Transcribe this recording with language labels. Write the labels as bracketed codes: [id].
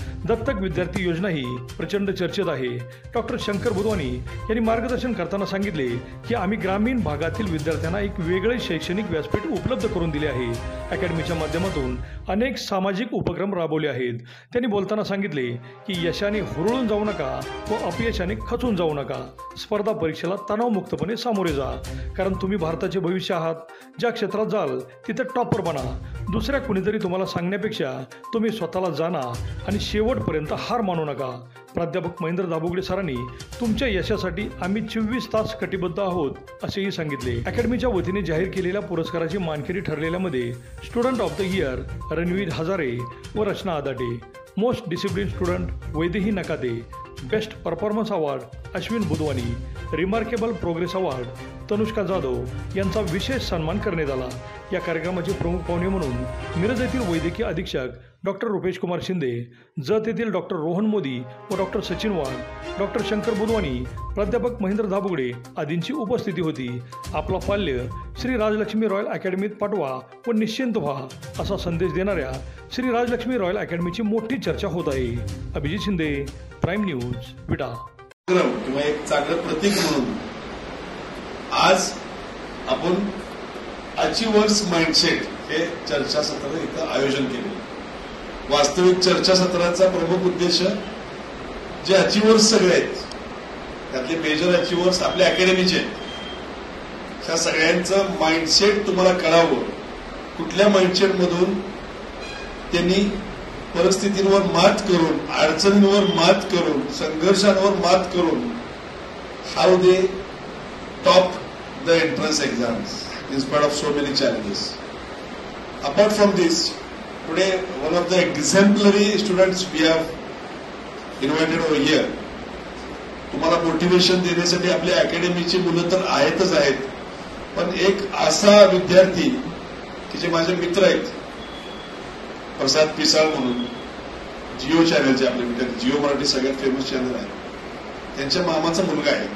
[mr] दत्तक विद्यार्थी योजना ही प्रचंड चर्चेत आहे। डॉक्टर शंकर बुधवानी यांनी मार्गदर्शन करताना सांगितले की आम्ही ग्रामीण भागातील विद्यार्थ्यांना एक वेगळे शैक्षणिक व्यासपीठ उपलब्ध करून दिले आहे। अकॅडमीच्या माध्यमातून अनेक सामाजिक उपक्रम राबवले आहेत। त्यांनी बोलताना सांगितले की यशाने हुरळून जाऊ नका व अपयशाने खचून जाऊ नका। स्पर्धा परीक्षेला तणावमुक्तपणे सामोरे जा, कारण तुम्ही भारताचे भविष्य आहात। ज्या क्षेत्रात जाल तिथे टॉपर बना। दुसऱ्या कुणीतरी तुम्हाला सांगण्यापेक्षा तुम्ही स्वतःला जाणा आणि शेवटपर्यंत हार मानू नका। प्राध्यापक महेंद्र दाभोगडे सरांनी तुमच्या यशासाठी आम्ही 24 तास कटिबद्ध आहोत असेही सांगितले। अकॅडमीच्या वतीने जाहीर केलेल्या पुरस्काराची मानकरी ठरलेल्यामध्ये student of the year Ranveer Hazare व रचना Adate, most discipline student Vaidehi Nakate, best performance award Ashwin Budhwani, remarkable progress award Tanushka Jadhav यांचा विशेष सन्मान करण्यात आला। या कार्यक्रमाचे प्रमुख पाहुणे म्हणून मिरज येथील वैद्यकीय अधीक्षक डॉक्टर रुपेश कुमार शिंदे, जत येथील डॉक्टर रोहन मोदी व डॉक्टर सचिन वाघ, डॉक्टर शंकर बुधवानी, प्राध्यापक महेंद्र दाभोगडे आदींची उपस्थिती होती। आपला पाल्य श्री राजलक्ष्मी रॉयल अकॅडमीत पाठवा व निश्चिंत व्हा असा संदेश देणाऱ्या श्री राजलक्ष्मी रॉयल अकॅडमीची मोठी चर्चा होत आहे। अभिजित शिंदे, प्राईम न्यूज, विटा। किंवा एक चांगलं प्रतीक म्हणून आज आपण अचिव्हर्स माइंडसेट हे चर्चासत्र इथं आयोजन केले। वास्तविक चर्चासत्राचा प्रमुख उद्देश जे अचिव्हर्स सगळे आहेत त्यातले मेजर अचिव्हर्स आपल्या अकॅडमीचे, त्या सगळ्यांचं माइंडसेट तुम्हाला कळावं। कुठल्या माइंडसेट मधून त्यांनी परिस्थितींवर मात करून, अडचणींवर मात करून, संघर्षांवर मात करून [en] How they top the entrance exams in spite of so many challenges. Apart from this, today one of the exemplary students we have invited over here. [mr] तुम्हाला मोटिवेशन देण्यासाठी आपल्या अकॅडमीची मुलं तर आहेतच आहेत, पण एक असा विद्यार्थी की जे माझे मित्र आहेत, प्रसाद पिसाळ म्हणून, जिओ चॅनलचे आपले विद्यार्थी, जिओ मराठी सगळ्यात फेमस चॅनल आहे, त्यांच्या मामाचा मुलगा आहे।